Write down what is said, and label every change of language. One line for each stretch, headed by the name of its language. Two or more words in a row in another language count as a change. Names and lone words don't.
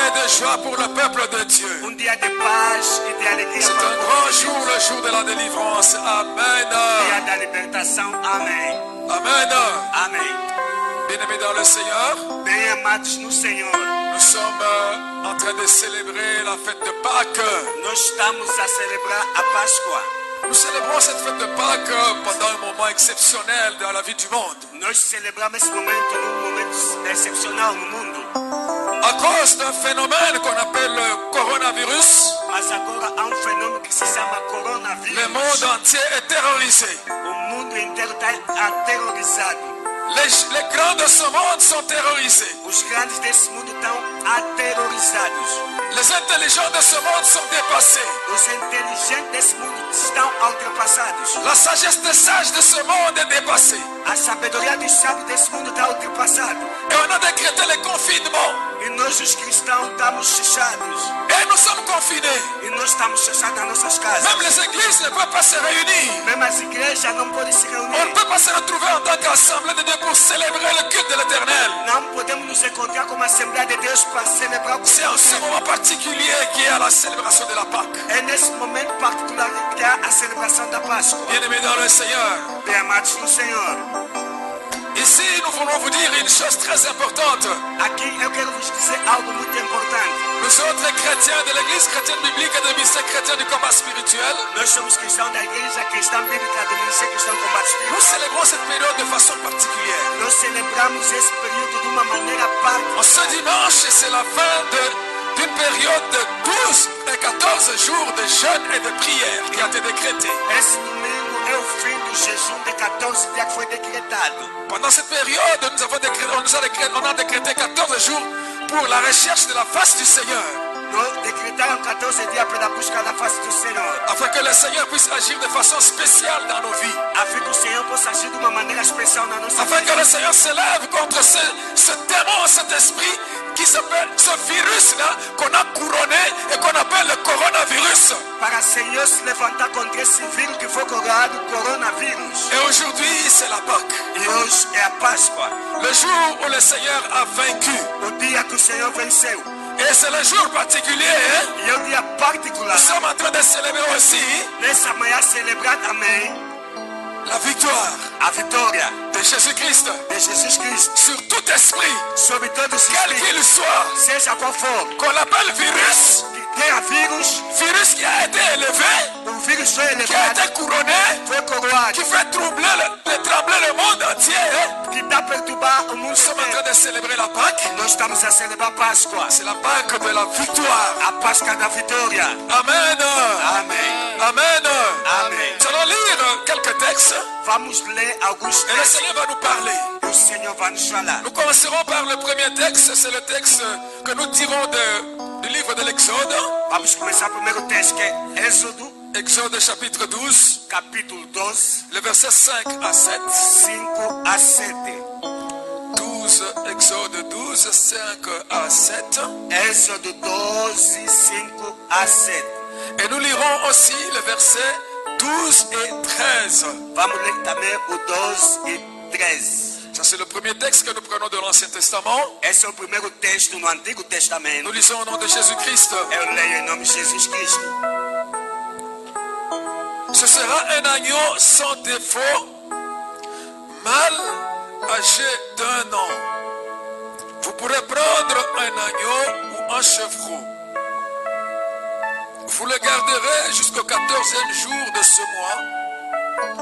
French: joie pour le peuple de Dieu.
Portuguese: dia de paz e de alegria.
French: C'est un grand jour, le jour de la délivrance. Amen.
Portuguese: Dia da libertação. Amém.
French: Amen.
Portuguese: Amém.
French: Bien-aimés dans le Seigneur,
Portuguese: Bem amados no Senhor,
French: nous sommes en train de célébrer la fête de Pâques.
Portuguese: nós estamos a celebrar a Páscoa.
French: Nous célébrons cette fête de Pâques pendant un moment exceptionnel dans la vie du monde.
Portuguese: Nós celebramos esse momento num momento excepcional no mundo.
French: À cause d'un phénomène qu'on appelle le coronavirus,
Portuguese: Mas agora há fenômeno que se chama coronavírus.
French: le monde entier est terrorisé.
Portuguese: O mundo inteiro está aterrorizado.
French: Les grands de ce monde sont terrorisés.
Portuguese: Os grandes desse mundo estão aterrorizados.
French: Les intelligents de ce monde sont dépassés.
Portuguese: Os inteligentes desse mundo estão ultrapassados.
French: La sagesse des sages de ce monde est dépassée.
Portuguese: A sabedoria dos sábios desse mundo está ultrapassada.
French: Et on a décrété le confinement.
Portuguese: E nós, os cristãos, estamos fechados.
French: Et nous sommes confinés.
Portuguese: E nós estamos fechados nas nossas casas.
French: Même les églises ne peuvent pas se réunir.
Portuguese: Mesmo as igrejas não podem se
French: On ne
Portuguese: reunir.
French: peut pas se retrouver en tant qu'assemblée de Dieu pour célébrer le culte de l'Éternel.
Portuguese: Não podemos nos encontrar como Assembleia de Deus para celebrar o
French: C'est en ce moment particulier qui est à la célébration de la Pâque.
Portuguese: É nesse momento particular que há a celebração da Páscoa.
French: Bien-aimés dans le Seigneur,
Portuguese: Bem amados no Senhor.
French: ici nous voulons vous dire une chose très importante.
Portuguese: Aqui eu quero vos dizer algo muito importante.
French: Nous autres chrétiens de l'Église chrétienne biblique et de ministère chrétien du combat spirituel,
Portuguese: Nós somos cristãos da Igreja Cristã Bíblica do Ministério Cristão Combate
French: nous
Portuguese: Espírito.
French: célébrons cette période de façon particulière.
Portuguese: Nós celebramos esse período de uma maneira
French: En ce dimanche, c'est la fin d'une période de 12 et 14 jours de jeûne et de prière qui a été décrétée.
Portuguese: Esse domingo é o fim do jejum de 14 dias que foi decretado.
French: Pendant cette période, on a décrété 14 jours pour la recherche de la face du Seigneur,
Portuguese: Nós decretaram 14 dias pela busca da face do Senhor.
French: afin que le Seigneur puisse agir de façon spéciale dans nos vies,
Portuguese: A fim que o Senhor possa agir de uma maneira especial na nossa
French: afin que
Portuguese: vida.
French: le Seigneur s'élève contre ce démon, cet esprit qui s'appelle, ce virus-là qu'on a couronné et qu'on appelle le coronavirus.
Portuguese: Para o Senhor se levantar contra esse vírus que foi coroado, coronavírus.
French: Et aujourd'hui, c'est la Pâque,
Portuguese: E hoje é a Páscoa.
French: le jour où le Seigneur a vaincu.
Portuguese: O dia que o Senhor venceu.
French: Et c'est le jour particulier, hein?
Portuguese: E é o dia particular.
French: Nous sommes en train de célébrer aussi
Portuguese: Nessa manhã celebrar também
French: la victoire
Portuguese: a vitória
French: de Jésus-Christ
Portuguese: de Jesus Cristo
French: sur tout esprit,
Portuguese: sobre todos os
French: quel
Portuguese: espíritos,
French: qu'il soit,
Portuguese: seja qual for,
French: qu'on l'appelle virus,
Portuguese: que tenha
French: virus qui a été élevé,
Portuguese: o vírus foi
French: qui a
Portuguese: elevado,
French: été couronné,
Portuguese: foi coroado,
French: qui fait trembler le monde entier, hein?
Portuguese: que está a perturbar o mundo
French: Nous sommes en train
Portuguese: inteiro.
French: de célébrer la Pâque.
Portuguese: Nós estamos a celebrar a Páscoa,
French: C'est la Pâque de la victoire.
Portuguese: a Páscoa da vitória.
French: Amen.
Portuguese: Amém.
French: Amen.
Portuguese: Amém.
French: Nous allons lire quelques textes
Portuguese: Vamos ler alguns
French: et le
Portuguese: textos
French: Seigneur va nous parler.
Portuguese: e o Senhor vai nos falar.
French: Nous commencerons par le premier texte, c'est le texte que nous tirons du livre de l'Exode,
Portuguese: Vamos começar o primeiro texto que é Êxodo,
French: Exode chapitre 12,
Portuguese: capítulo 12,
French: le verset 5 à 7.
Portuguese: 5 a 7.
French: 12, Exode 12, 5 à 7.
Portuguese: Êxodo 12, 5 a 7.
French: Et nous lirons aussi le verset 12 et 13.
Portuguese: Vamos ler também o 12 e 13.
French: Ça, c'est le premier texte que nous prenons de l'Ancien Testament.
Portuguese: Esse é o primeiro texto no Antigo Testamento.
French: Nous lisons au nom de Jésus-Christ.
Portuguese: Eu leio em nome de Jesus Cristo.
French: Ce sera un agneau sans défaut, mâle âgé d'1 an. Vous pourrez prendre un agneau ou un chevreau. Vous le garderez jusqu'au 14e jour de ce mois.